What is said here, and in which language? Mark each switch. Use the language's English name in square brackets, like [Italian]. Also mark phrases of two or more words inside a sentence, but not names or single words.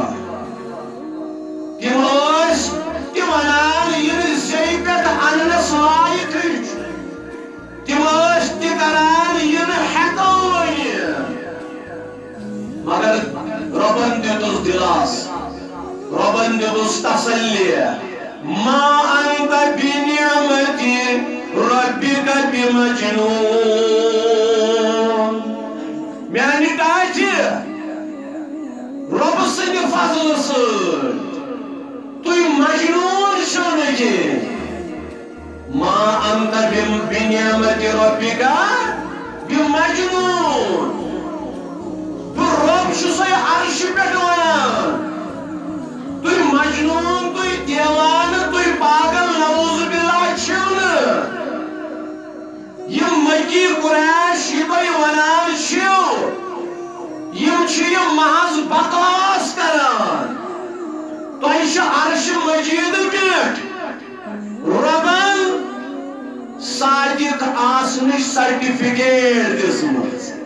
[Kashmiri] تِم ٲسۍ تہِ ونان ییٚلہِ زیٚیہِ پٮ۪ٹھ اننس لایقٕے چھُ تِم ٲسۍ تہِ کران یہِ نہٕ ہٮ۪کو ؤنِتھ مگر رۄبن دِتُس دِلاس رۄبن دِتُس تسلی [Arabic] ما انت بنعمتِ ربک [Kashmiri] بمجنون میانہِ ڈاچہِ رۄبہٕ سٕنٛدِ فضلہٕ سۭتۍ تُہۍ مجنون چھِو نہٕ کینٛہہ [Arabic] ما انت بنعمتِ ربک [Kashmiri] بمجنون بہٕ رۄب چھُسے عرشہِ پٮ۪ٹھ ونان تُہۍ مجنون تُہۍ دیوانہٕ تُہۍ پاگل [Arabic] نعوذ باللہ [Kashmiri] چھِو نہٕ یِم مکی قریش یہِ تُہۍ ونان چھِو یِم چھِ یہِ محض بکواس کران تۄہہِ چھُ عرشہِ مجیٖد پٮ۪ٹھ رۄبن صادق آسنٕچ سرٹِفکیٹ دِژمٕژ